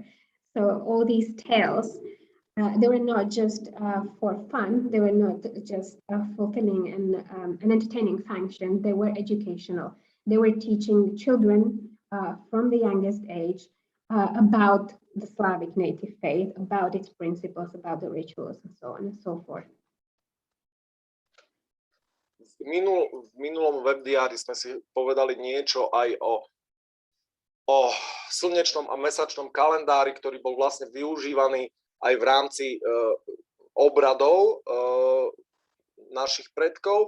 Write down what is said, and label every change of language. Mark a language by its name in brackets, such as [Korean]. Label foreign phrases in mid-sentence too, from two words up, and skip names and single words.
[English] So all these tales, they were not just for fun, they were not just fulfilling an entertaining function, they were educational. They were teaching children from the youngest age about the Slavic native faith, about its principles, about the rituals, and so on and so forth. [Slovak] V minulom webdiári sme si povedali niečo aj o slnečnom a mesačnom kalendári, ktorý bol vlastne využívaný aj v rámci obradov našich predkov.